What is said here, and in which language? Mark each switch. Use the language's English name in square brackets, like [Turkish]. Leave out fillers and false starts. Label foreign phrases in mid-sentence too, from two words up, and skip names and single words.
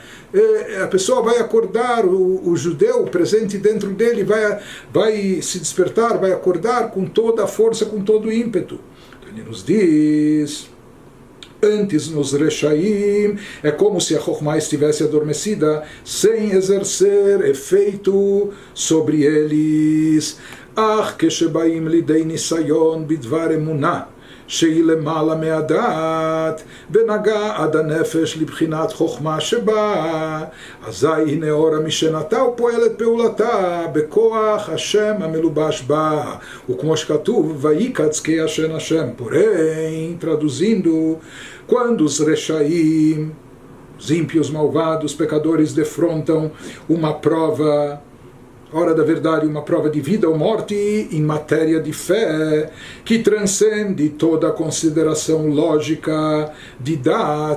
[Portuguese] A pessoa vai acordar, o judeu presente dentro dele vai se despertar, vai acordar com toda a força, com todo o ímpeto. Ele nos diz, antes nos Reshaim, é como se a Chokhmah estivesse adormecida, sem exercer efeito sobre eles. [Hebrew] Ach, כשבאים לידי ניסיון בדבר אמונה, שהיא למעלה מהדעת, ונגע עד הנפש לבחינת חוכמה שבה, אזי היא נאורה משנתה ופועלת פעולתה בכוח השם המלובש בה. וכמו שכתוב, ויקץ כישן השם. [Portuguese] Porém, traduzindo, quando os Reshaim, os ímpios malvados, pecadores, defrontam uma prova, hora da verdade, uma prova de vida ou morte em matéria de fé, que transcende toda a consideração lógica de Dat.